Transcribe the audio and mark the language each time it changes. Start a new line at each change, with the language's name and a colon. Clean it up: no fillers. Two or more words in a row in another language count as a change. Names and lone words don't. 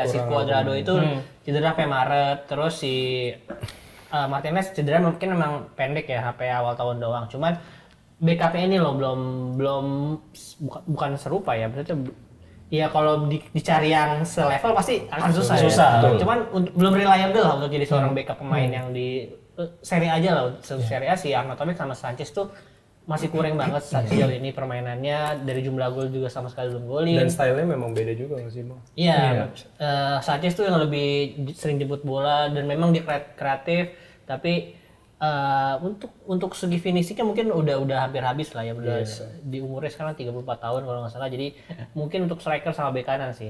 Indonesian: Si Cuadrado itu cedera sampai Maret, terus si Martinez cedera mungkin memang pendek ya, sampai awal tahun doang. Cuman backupnya ini loh bukan serupa ya, maksudnya ya kalau dicari yang selevel pasti akan susah. Ya. Cuman belum reliable lah untuk jadi seorang backup pemain yang di Serie A aja lah. Serie A si Arnautovic sama Sanchez tuh masih kurang banget sejauh ini permainannya, dari jumlah gol juga sama sekali belum golin. Dan stylenya memang beda juga nggak sih bang? Iya, Sanchez tuh yang lebih sering jemput bola dan memang dia kreatif, tapi untuk segi finishingnya mungkin udah hampir habis lah ya, udah di umurnya sekarang 34 tahun kalau nggak salah, jadi mungkin untuk striker sama bek kanan sih.